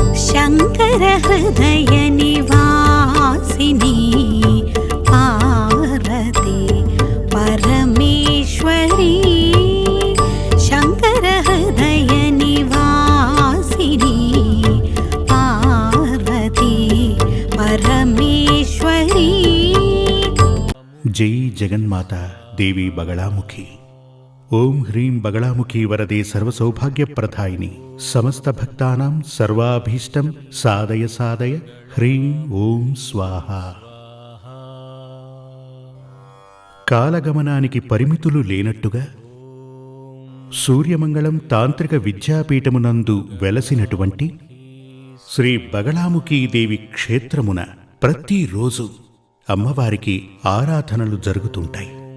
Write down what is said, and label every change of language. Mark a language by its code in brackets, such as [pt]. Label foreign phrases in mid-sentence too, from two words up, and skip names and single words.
[sa] शंकर हृदय निवासिनी पार्वती परमेश्वरी शंकर हृदय निवासिनी पार्वती परमेश्वरी। जय जगन्माता देवी बगलामुखी। ओम ह्रीं बगलामुखी वरदे सर्वसौभाग्यप्रदायिनी समस्त भक्तानां सर्वाभीष्टं साधय साधय ह्रीं ओम स्वाहा। [te] కాలగమనానికి పరిమితులు లేనట్టుగా సూర్యమంగళం తాంత్రిక విద్యాపీఠమునందు వెలసినటువంటి శ్రీ బగళాముఖీదేవి క్షేత్రమున ప్రతిరోజు అమ్మవారికి ఆరాధనలు జరుగుతుంటాయి.